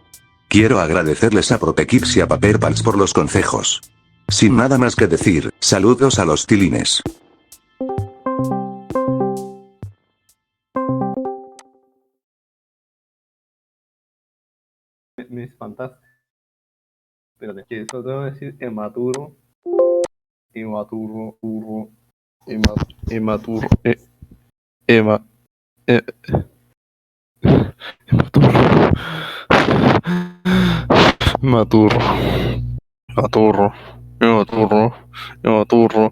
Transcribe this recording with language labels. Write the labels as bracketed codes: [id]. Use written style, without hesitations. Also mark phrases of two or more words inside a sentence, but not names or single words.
[es] Quiero agradecerles a ProteKids y a Paperpals por los consejos. Sin nada más que decir, saludos a los tilines. Mis fantasmas. Espérate, que eso tengo que decir hematuro. Hematuro, urro. Hematuro. Hematuro. Hematuro. Hematuro. Hematuro. Hematuro.